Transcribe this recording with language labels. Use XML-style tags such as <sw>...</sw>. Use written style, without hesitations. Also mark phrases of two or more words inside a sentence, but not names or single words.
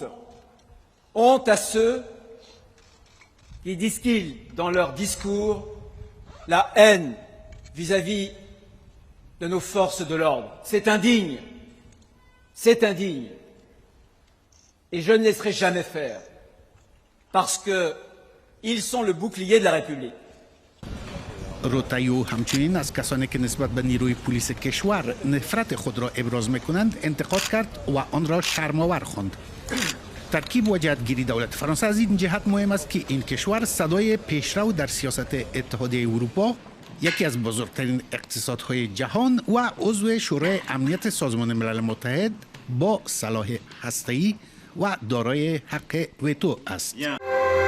<fr>Honte à ceux qui distillent dans leur discours la haine vis-à-vis de nos forces de l'ordre. C'est indigne. C'est indigne. Et je ne laisserai jamais faire. Parce qu'ils sont le bouclier de la République.</fr> <fa>روتایو همچنین از کسانی که نسبت به نیروی پلیس کشور نفرت خود را ابراز میکنند انتقاد کرد و آن را شرم‌آور خواند. ترکیب و جهتگیری دولت فرانسه از این جهت مهم است که این کشور صدای پیشرو در سیاست اتحادیه اروپا، یکی از بزرگترین اقتصادهای جهان و عضو شورای امنیت سازمان ملل متحد با سلاح هسته‌ای و دارای حق وتو است.</fa>